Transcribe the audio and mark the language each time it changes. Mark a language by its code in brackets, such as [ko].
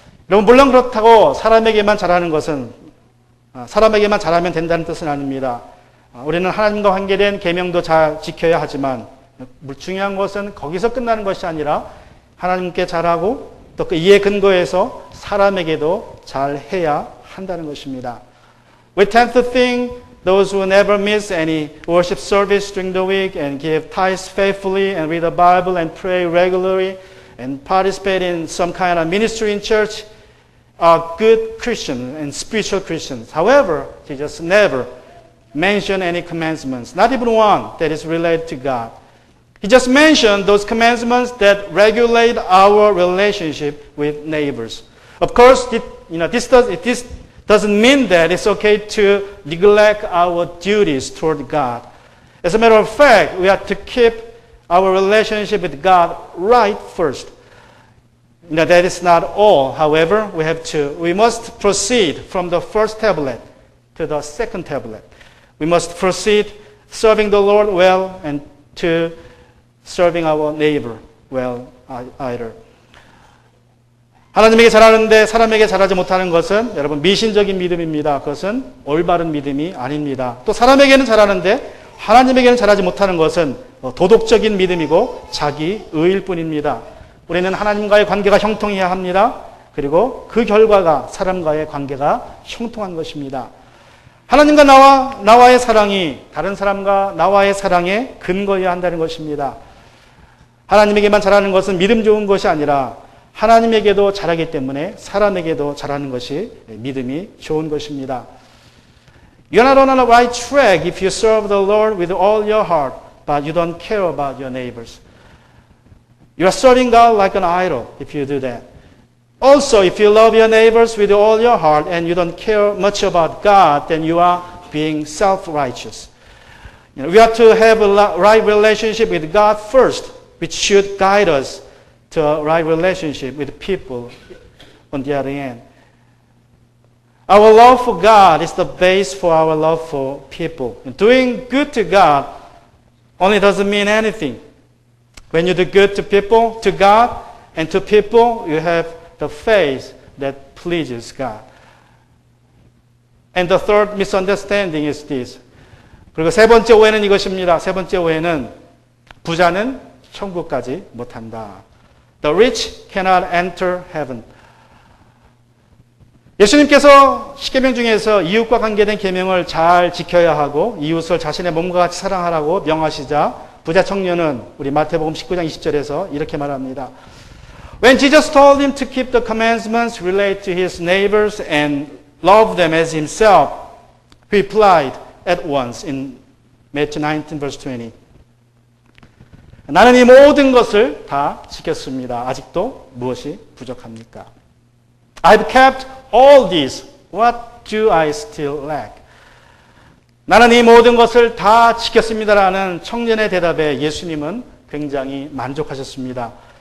[ko] 여러분 물론 그렇다고 사람에게만 잘하는 것은 사람에게만 잘하면 된다는 뜻은 아닙니다. 우리는 하나님과 관계된 계명도 잘 지켜야 하지만 중요한 것은 거기서 끝나는 것이 아니라 하나님께 잘하고 또 그 이에 근거해서 사람에게도 잘해야 한다는 것입니다. [en] We tend to think those who never miss any worship service during the week and give tithes faithfully and read the Bible and pray regularly and participate in some kind of ministry in church are good Christians and spiritual Christians. However, Jesus never mentioned any commandments, not even one that is related to God. He just mentioned those commandments that regulate our relationship with neighbors. Of course, this doesn't mean that it's okay to neglect our duties toward God. As a matter of fact, we have to keep our relationship with God right first. That is not all. However, we must proceed from the first tablet to the second tablet. We must proceed serving the Lord well and to serving our neighbor well either. [ko] 하나님에게 잘하는데 사람에게 잘하지 못하는 것은 여러분 미신적인 믿음입니다. 그것은 올바른 믿음이 아닙니다. 또 사람에게는 잘하는데 하나님에게는 잘하지 못하는 것은 도덕적인 믿음이고 자기 의일 뿐입니다. 우리는 하나님과의 관계가 형통해야 합니다. 그리고 그 결과가 사람과의 관계가 형통한 것입니다. 하나님과 나와의 사랑이 다른 사람과 나와의 사랑에 근거해야 한다는 것입니다. 하나님에게만 잘하는 것은 믿음 좋은 것이 아니라 하나님에게도 잘하기 때문에 사람에게도 잘하는 것이 믿음이 좋은 것입니다. [en] You're not on the right track if you serve the Lord with all your heart, but you don't care about your neighbors. You are serving God like an idol if you do that. Also, if you love your neighbors with all your heart and you don't care much about God, then you are being self-righteous. We have to have a right relationship with God first, which should guide us to a right relationship with people on the other end. Our love for God is the base for our love for people. And doing good to God only doesn't mean anything. When you do good to people, to God, and to people, you have the faith that pleases God. And the third misunderstanding is this. [ko] 그리고 세 번째 오해는 이것입니다. 세 번째 오해는 부자는 천국까지 못한다. [en] The rich cannot enter heaven. [ko] 예수님께서 십계명 중에서 이웃과 관계된 계명을 잘 지켜야 하고 이웃을 자신의 몸과 같이 사랑하라고 명하시자 부자 청년은 우리 마태복음 19장 20절에서 이렇게 말합니다. [en] When Jesus told him to keep the commandments related to his neighbors and love them as himself, he replied at once in Matthew 19 verse 20. [ko] 나는 이 모든 것을 다 지켰습니다. 아직도 무엇이 부족합니까? [en] I've kept all these. What do I still lack? [ko] 나는 이 모든 것을 다 지켰습니다라는 청년의 대답에 예수님은 굉장히 만족하셨습니다.